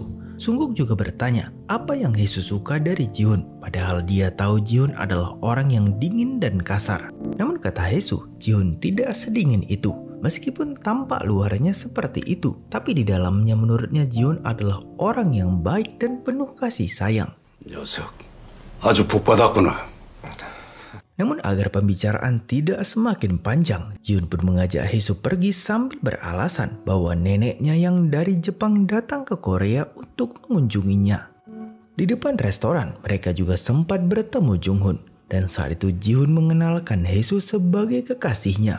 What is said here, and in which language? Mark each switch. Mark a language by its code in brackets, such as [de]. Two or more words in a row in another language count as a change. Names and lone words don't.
[id] Sungkook juga bertanya apa yang Hesu suka dari Ji-hoon, padahal dia tahu Ji-hoon adalah orang yang dingin dan kasar. Namun kata Hesu, Ji-hoon tidak sedingin itu. Meskipun tampak luarnya seperti itu, tapi di dalamnya menurutnya Ji-hoon adalah orang yang baik dan penuh kasih sayang. [ko] 녀석, 아주 복받았구나. [id] Namun agar pembicaraan tidak semakin panjang, Jihoon pun mengajak Haesoo pergi sambil beralasan bahwa neneknya yang dari Jepang datang ke Korea untuk mengunjunginya. Di depan restoran, mereka juga sempat bertemu Junghoon, dan saat itu Jihoon mengenalkan Haesoo sebagai kekasihnya.